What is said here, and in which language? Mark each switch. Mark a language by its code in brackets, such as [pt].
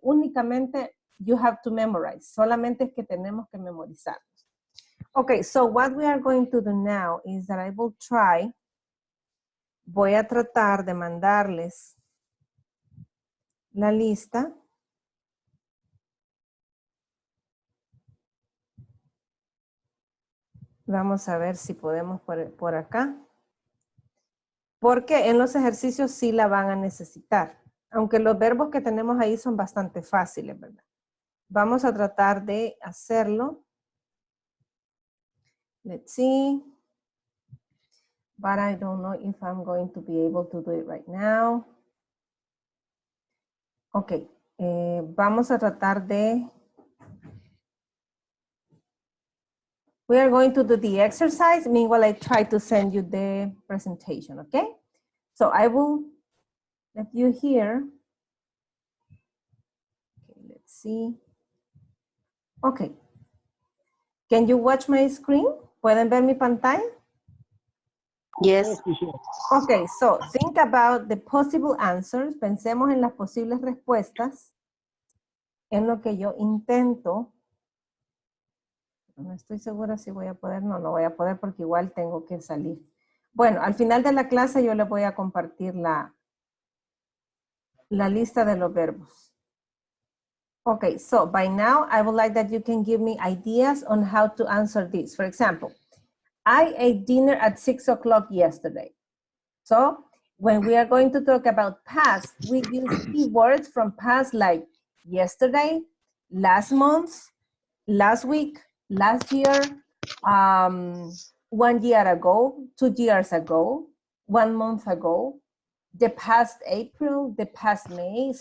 [es] Únicamente [en] you have to memorize. [es] Solamente es que tenemos que memorizar. [en] Okay, so what we are going to do now is that I will try. [es] Voy a tratar de mandarles la lista. Vamos a ver si podemos por acá. Porque en los ejercicios sí la van a necesitar. Aunque los verbos que tenemos ahí son bastante fáciles, ¿verdad? Vamos a tratar de hacerlo. [en] Let's see. But I don't know if I'm going to be able to do it right now. [es] Ok. Vamos a tratar de... [en] We are going to do the exercise. Meanwhile, I try to send you the presentation, okay? So I will let you hear. Okay, let's see. Okay. Can you watch my screen? [es] ¿Pueden ver mi pantalla? [en] Yes. Okay, so think about the possible answers. [es] Pensemos en las posibles respuestas. En lo que yo intento. No estoy segura si voy a poder. No voy a poder porque igual tengo que salir. Bueno, al final de la clase yo les voy a compartir la lista de los verbos. [en] Okay, so by now I would like that you can give me ideas on how to answer this. For example, I ate dinner at 6 o'clock yesterday. So when we are going to talk about past, we use keywords from past like yesterday, last month, last week, last year, 1 year ago, 2 years ago, 1 month ago, the past April, the past May.